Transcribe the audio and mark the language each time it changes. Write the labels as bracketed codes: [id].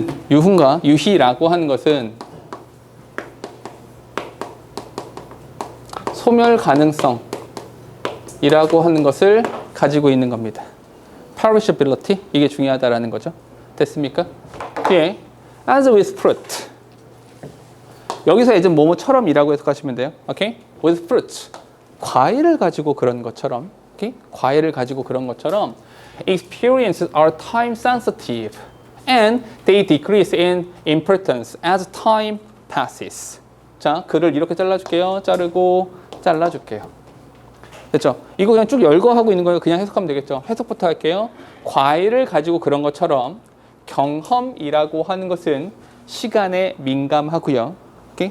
[ko] 유흥과 유희라고 하는 것은 소멸 가능성이라고 하는 것을 가지고 있는 겁니다. perishability 이게 중요하다라는 거죠. 됐습니까? 뒤에 [en] as with fruit [ko] 여기서 예전 뭐뭐처럼이라고 해석하시면 돼요. 오케이? [en] with fruit [ko] 과일을 가지고 그런 것처럼 오케이? 과일을 가지고 그런 것처럼 [en] experiences are time sensitive and they decrease in importance as time passes. [ko] 자, 글을 이렇게 잘라줄게요. 잘라줄게요. 됐죠? 이거 그냥 쭉 열거하고 있는 거예요. 그냥 해석하면 되겠죠? 해석부터 할게요. 과일을 가지고 그런 것처럼 경험이라고 하는 것은 시간에 민감하고요. 오케이?